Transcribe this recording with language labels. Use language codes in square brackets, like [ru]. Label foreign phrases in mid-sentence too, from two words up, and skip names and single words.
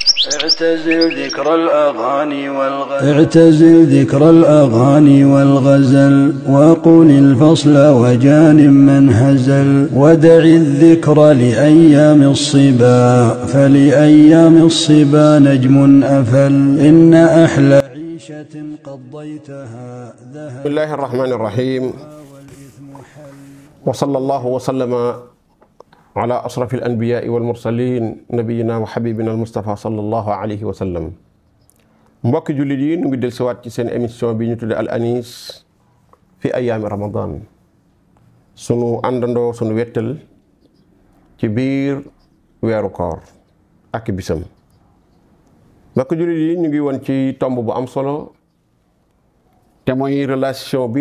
[ar] اعتزل ذكر الأغاني والغزل وقل الفصل وجان من هزل ودع الذكر لأيام الصبا فلأيام الصبا نجم أفل إن أحلى عيشة قضيتها بسم الله الرحمن الرحيم وصلى الله وسلم على أشرف الأنبياء والمرسلين نبينا وحبيبنا المصطفى صلى الله عليه وسلم. [wo] mbokki jullit yi ñu ngi dellusiwaat ci seen émission bi ñu tudde Al Anis fi ayaami Ramadan, sunu àndandoo sunu wettal ci biir weeru koor ak bisam. mbokki jullit yi ñu ngi woon ci tomb bu am solo te mooy relation bi